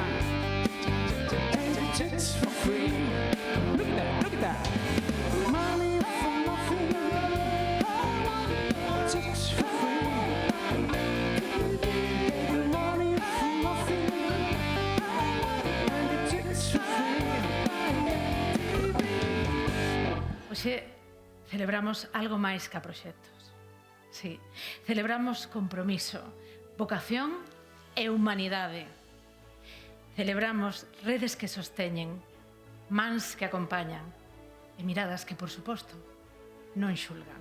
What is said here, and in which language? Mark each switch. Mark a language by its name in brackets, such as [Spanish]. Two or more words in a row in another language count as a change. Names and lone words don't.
[English] And your chicks for free. Look at that, look at that. Money for nothing, chicks for free. Money for nothing, and your chicks for free. [Galician] Hoxe celebramos algo máis que a proxectos. Sí, celebramos compromiso, vocación e humanidade. Celebramos redes que sosteñen, mans que acompañan e miradas que, por suposto, non xulgan.